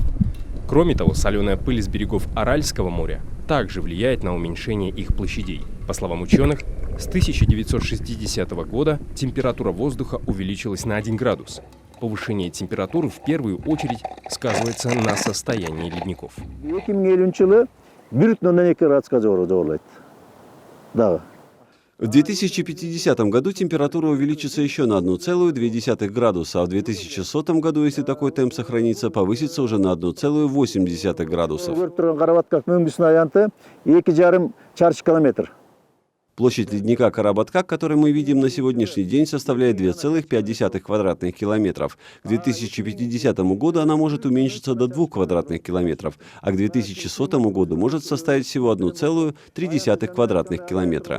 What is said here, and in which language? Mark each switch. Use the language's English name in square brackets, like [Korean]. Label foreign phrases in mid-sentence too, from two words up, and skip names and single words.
[Russian] Кроме того, соленая пыль с берегов Аральского моря также влияет на уменьшение их площадей. По словам ученых, с 1960 года температура воздуха увеличилась на 1 градус. Повышение температуры в первую очередь сказывается на состоянии ледников. [Kyrgyz] 2050 жылы 1,2 градуска жоғарылайды. [Russian] Да. В 2050 году температура увеличится еще на 1,2 градуса, а в 2100 году, если такой темп сохранится, повысится уже на 1,8 градусов. [Kyrgyz] Карабатка мөңгүсүнүн аянты 2,5 чарчы километр. [Russian] Площадь ледника Карабатка, который мы видим на сегодняшний день, составляет 2,5 квадратных километров. К 2050 году она может уменьшиться до 2 квадратных километров, а к 2100 году может составить всего 1,3 квадратных километра.